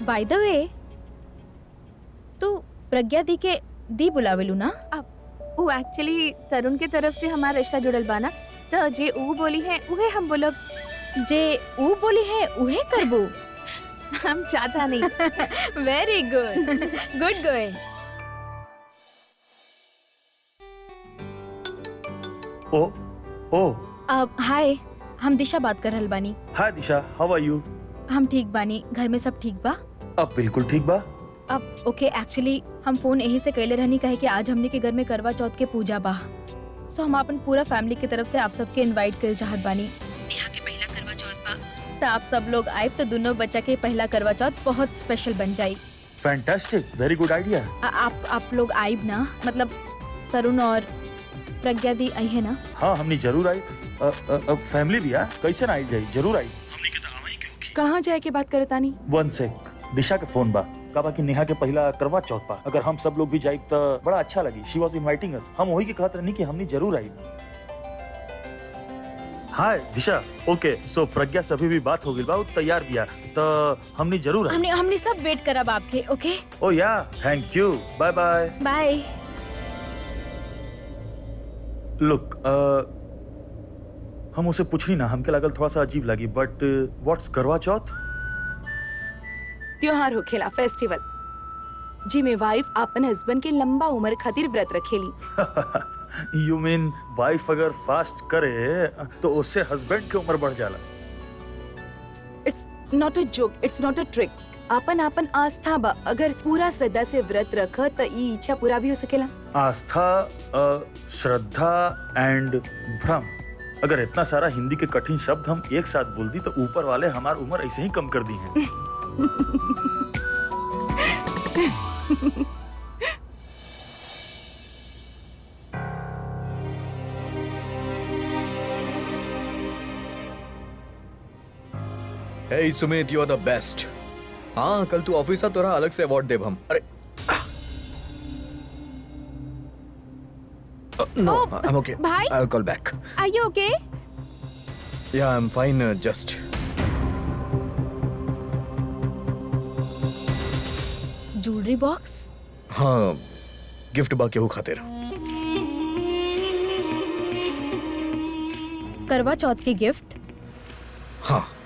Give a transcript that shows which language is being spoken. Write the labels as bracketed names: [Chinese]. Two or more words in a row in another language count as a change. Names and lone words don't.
[English] by the way, [Bhojpuri] तू प्रज्ञा दी के दी बुलावेलू ना? वो एक्चुअली तरुण के तरफ से हमारा रिश्ता जुड़ल बाना, तो जे ऊ बोली है उहे हम बोलब। जे ऊ बोली है उहे करबू। हम चाहता नहीं। [English] Very good, good going. ओ [Bhojpuri] अब हाय, हम दिशा बात कर रहल बानी। [English] Hi Disha, how are you? [Bhojpuri] हम ठीक बानी, घर में सब ठीक बा? अब बिल्कुल ठीक बा। अब ओके, एक्चुअली हम फोन यही से कैले रहनी कहे कि आज हमने के घर में करवा चौथ के पूजा बा। सो हम अपन पूरा फैमिली की तरफ से आप सबके इनवाइट कर चाहत बानी। नेहा के पहला करवा चौथ बा, तो आप सब लोग आए तो दोनों बच्चा के पहला करवा चौथ बहुत स्पेशल बन जाई। [English] Fantastic, very good idea. [Bhojpuri] आप लोग आइब ना, मतलब तरुण और प्रज्ञा दी आई है ना? हाँ, हमने जरूर आई। फैमिली भी है, कैसे ना आई जाई, जरूर आई। हमने के तो आवाई क्यों? कहाँ जाए के बात करतानी? 1 सेक, दिशा के फोन बा, कहा कि नेहा के पहला करवा चौथ बा, अगर हम सब लोग भी जाइब तो बड़ा अच्छा लगी। [English] She was inviting us, [Bhojpuri] हम वही के कहत रहनी कि हमने जरूर आई। हाय दिशा, [English] okay so [Bhojpuri] प्रज्ञा से अभी भी बात हो गई बा, उ तैयार बिया तो हमनी जरूर हमने हमने सब वेट करब आपके। [English] ओके Oh yeah thank you, bye bye. बाय। [Bhojpuri] लुक हम उसे पूछनी ना, हमके लागल थोड़ा सा अजीब लगी, [English] but what's [Bhojpuri] करवा चौथ? त्योहार होखेला, फेस्टिवल जिमे वाइफ अपन हस्बैंड के लंबा उम्र खातिर व्रत रखेली। [English] you mean [Bhojpuri] वाइफ अगर फास्ट करे तो उससे हस्बैंड की उम्र बढ़ जाला? [English] It's not a joke, it's not a trick. [Bhojpuri] आपन आपन आस्था बा, अगर पूरा श्रद्धा से व्रत रख त ई इच्छा पूरा भी हो सकेला। आस्था, श्रद्धा एंड भ्रम, अगर इतना सारा हिंदी के कठिन शब्द हम एक साथ बोल दी तो ऊपर वाले हमारी उम्र ऐसे ही कम कर दी है। [English] Hey सुमित, You are the best. [Bhojpuri] हाँ कल तू ऑफिस आ, तोरा अलग से अवार्ड देब हम। [English] अरे no, I am OK. [Bhojpuri] भाई? [English] I will call back. Are you OK? Yeah I am fine, just jewellery box? [Bhojpuri] हाँ गिफ्ट बा केहू खातिर। करवा चौथ के गिफ्ट? हाँ